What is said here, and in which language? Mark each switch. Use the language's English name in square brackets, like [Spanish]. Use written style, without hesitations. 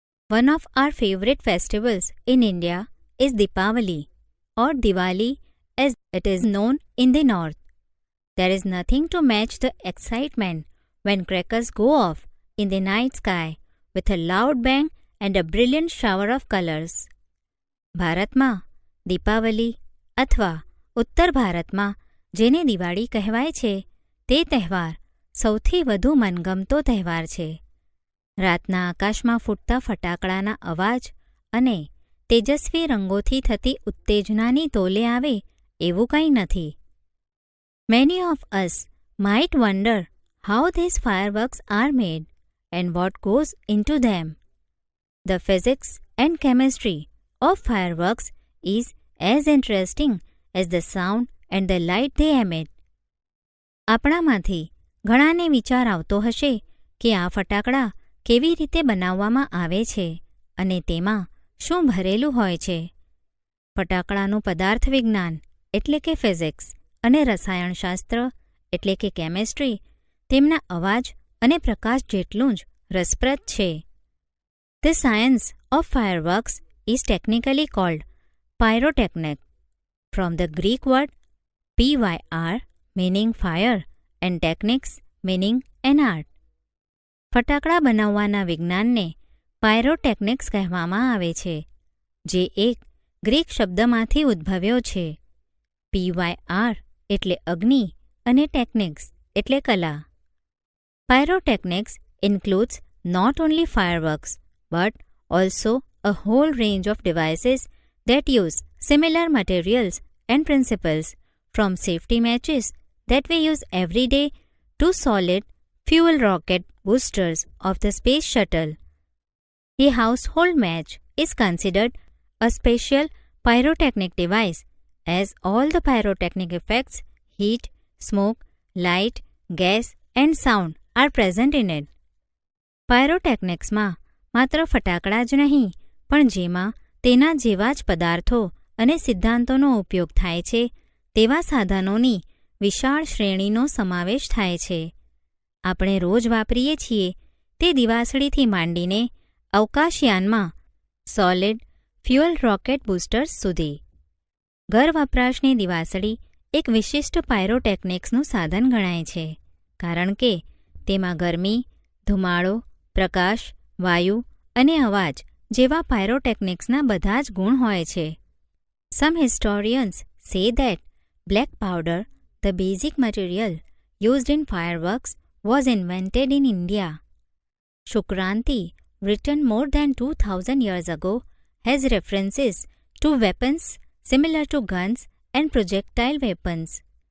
[English] One of our favorite festivals in India is Deepavali or Diwali as it is known in the north. There is nothing to match the excitement when crackers go off in the night sky with a loud bang and a brilliant shower of colors. [Gujarati] ભારતમાં દીપાવલી અથવા ઉત્તર ભારતમાં જેને દિવાળી કહેવાય છે તે તહેવાર સૌથી વધુ મનગમતો તહેવાર છે. રાતના આકાશમાં ફૂટતા ફટાકડાના અવાજ અને તેજસ્વી રંગોથી થતી ઉત્તેજનાની તોલે આવે એવું કંઈ નથી. [English] Many of us might wonder how these fireworks are made and what goes into them. The physics and chemistry of fireworks is as interesting as the sound and the light they emit. [Gujarati] આપણામાંથી ઘણાને વિચાર આવતો હશે કે આ ફટાકડા કેવી રીતે બનાવવામાં આવે છે અને તેમાં શું ભરેલું હોય છે. ફટાકડાનું પદાર્થ વિજ્ઞાન એટલે કે ફિઝિક્સ અને રસાયણશાસ્ત્ર એટલે કે કેમેસ્ટ્રી તેમના અવાજ અને પ્રકાશ જેટલું જ રસપ્રદ છે. [English] The science of fireworks is technically called pyrotechnic, from the Greek word pyr meaning fire and technics meaning an art. [Gujarati] ફટાકડા બનાવવાના વિજ્ઞાનને પાયરોટેકનિક્સ કહેવામાં આવે છે, જે એક ગ્રીક શબ્દમાંથી ઉદ્ભવ્યો છે. PYR એટલે અગ્નિ અને ટેકનિક્સ એટલે કલા. [English] Pyrotechnics includes not only fireworks but also a whole range of devices that use similar materials and principles, from safety matches that we use every day to solid fuel rocket boosters of the space shuttle. A household match is considered a special pyrotechnic device, as all the pyrotechnic effects, heat, smoke, light, gas and sound are present in it. [Gujarati] પાયરોટેકનિક્સમાં માત્ર ફટાકડા જ નહીં, પણ જેમાં તેના જેવા જ પદાર્થો અને સિદ્ધાંતોનો ઉપયોગ થાય છે તેવા સાધનોની વિશાળ શ્રેણીનો સમાવેશ થાય છે. આપણે રોજ વાપરીએ છીએ તે દિવાસળીથી માંડીને અવકાશયાનમાં સોલિડ ફ્યુઅલ રોકેટ બૂસ્ટર્સ સુધી. ઘર વપરાશની દિવાસળી એક વિશિષ્ટ પાયરોટેકનિક્સનું સાધન ગણાય છે, કારણ કે તેમાં ગરમી, ધુમાડો, પ્રકાશ, વાયુ અને અવાજ જેવા પાયરોટેકનિક્સના બધા જ ગુણ હોય છે. [English] Some historians say that black powder, the basic material used in fireworks, was invented in India. Shukranti, written more than 2000 years ago, has references to weapons similar to guns and projectile weapons.